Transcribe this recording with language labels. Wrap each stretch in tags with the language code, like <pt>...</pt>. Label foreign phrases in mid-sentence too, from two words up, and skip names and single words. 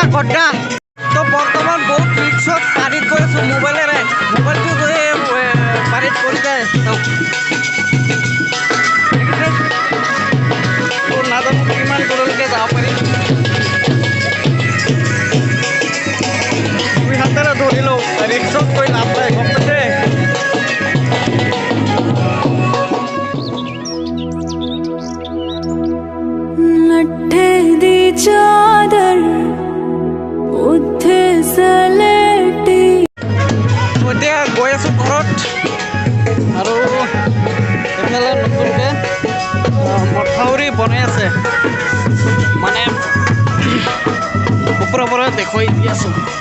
<as>তো বৰ্তমান বহুত ৰিক্সত পানীত গৈ আছোঁ, মোবাইলটো পানীত পৰি যায়। নাজানো কিমান দূৰলৈকে যাব পাৰি। দুই হাতেৰে ধৰিলোঁ, ৰিক্সত গৈ লাভ নাই, গম পাইছে?</as> <pa>ਲੱਠੇ ਦੀ ਚਾਦਰ ਉੱਤੇ ਸਲੇਟੀ।</pa> <as>এতিয়া গৈ আছোঁ ঘৰত, আৰু এইফালে নতুনকৈ মথাউৰি বনাই আছে, মানে ওপৰৰ পৰা দেখুৱাই দি আছোঁ।</as>